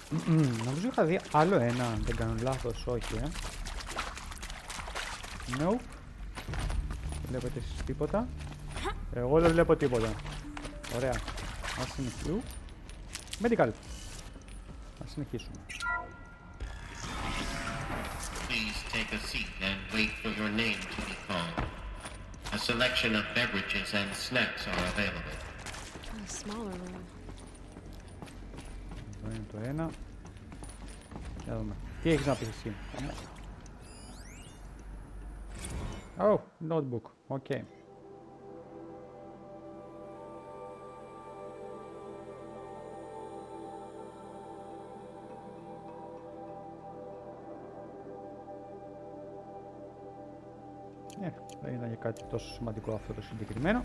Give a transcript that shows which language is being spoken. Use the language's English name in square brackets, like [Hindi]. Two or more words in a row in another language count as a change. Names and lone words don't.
[Greek] Νομίζω είχα δει άλλο ένα, αν δεν κάνω λάθος, όχι Nope. Βλέπετε εσείς τίποτα? Εγώ δεν βλέπω τίποτα. Ωραία. Ας συνεχίσουμε. Medical. Ας συνεχίσουμε. [English] Please take a seat and wait for your name to be called. A selection of beverages and snacks are available. A smaller room. [Greek] Εδώ είναι το ένα. Για δούμε. Τι έχεις να πεις εσύ? [English] Oh, notebook. Okay. [Greek] Δεν ήταν για κάτι τόσο σημαντικό αυτό το συγκεκριμένο.